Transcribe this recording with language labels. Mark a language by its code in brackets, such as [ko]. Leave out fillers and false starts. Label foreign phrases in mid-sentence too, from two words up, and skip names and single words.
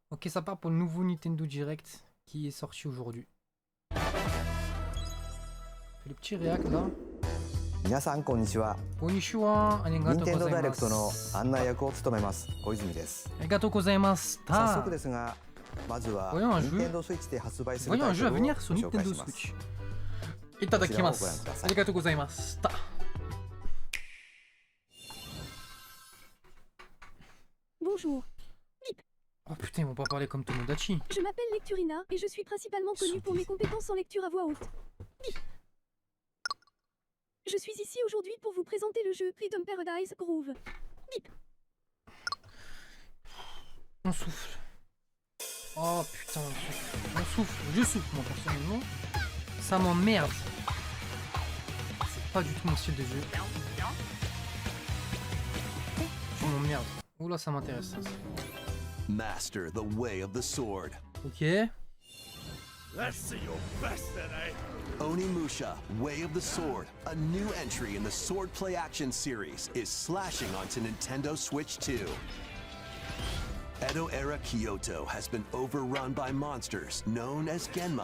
[fr] Ok, ça part pour le nouveau Nintendo Direct qui est sorti aujourd'hui. Fais le petit réact là. [ja] 皆さんこんにちは。 Konnichiwa, 任 arigatou 天堂ダイレクトの gozaimasu. 案内役を務めます小泉です。ありがとうございます. 早速ですが、まずは [fr] Voyons un jeu. [ja] 任天堂スイッチで発売する [fr] Voyons [ja] タ [fr] un [ja] イト [fr] jeu à [ja] ルをご [fr] venir sur [ja] 紹介 [fr] Nintendo [ja] します。 [fr] Switch. [ja] いただきます。ありがとうございます. [fr] Bonjour, Oh putain, ils vont pas parler comme Tomodachi. je m'appelle Lecturina et je suis principalement connue pour mes compétences en lecture à voix haute. Bip. Je suis ici aujourd'hui pour vous présenter le jeu Freedom Paradise Groove. Bip. On souffle. Oh putain, on souffle. Je souffle moi personnellement. Ça m'emmerde. C'est pas du tout mon style de jeu. Je m'emmerde. Oula, ça m'intéresse ça. [en] Master the way of the sword. Ok. Let's see your best then, eh? Onimusha, Way of the Sword, a new entry in the Sword Play Action series, is slashing onto Nintendo Switch 2. Edo-era Kyoto has been overrun by monsters known as Genma.